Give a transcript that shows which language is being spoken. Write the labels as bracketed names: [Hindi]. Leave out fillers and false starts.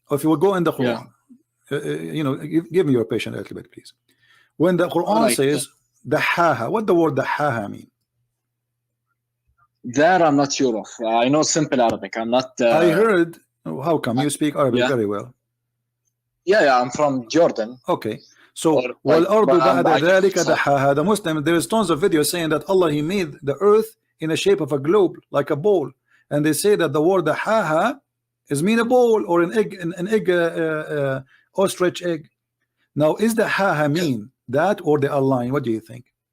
[English] if we go in the Quran, you know, give me your patience a little bit, please. When the Quran says dahaha, what the word dahaha mean? That I'm not sure of. I know simple Arabic. I'm not. I heard. How come you speak Arabic very well? Yeah, I'm from Jordan. Okay. [Arabic] So والأرض بعد ذلك دحاها. [English] The Muslim, there is tons of videos saying that Allah, He made the earth in the shape of a globe, like a bowl, and they say that the word دحاها is mean a bowl or an egg, an egg, ostrich egg. Now, is the haha mean that, or they are lying? What do you think?